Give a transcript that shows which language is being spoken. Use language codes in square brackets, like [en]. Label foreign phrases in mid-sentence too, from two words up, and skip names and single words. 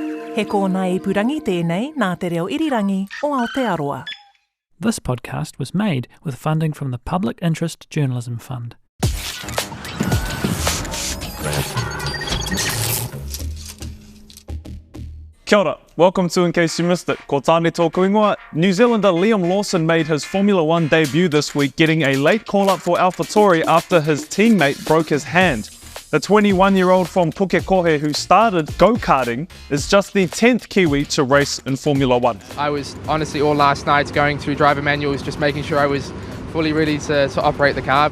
[mi] He kōna ipurangi tēnei nā te reo irirangi o Aotearoa. [en] This podcast was made with funding from the Public Interest Journalism Fund. [mi] Kia ora. [en] Welcome to In Case You Missed It. [mi] Ko tāne tōku ingoa. [en] New Zealander Liam Lawson made his Formula 1 debut this week, getting a late call-up for AlphaTauri after his teammate broke his hand. The 21-year-old from Pukekohe who started go-karting is just the 10th Kiwi to race in Formula 1. I was honestly all last night going through driver manuals, just making sure I was fully ready to operate the car.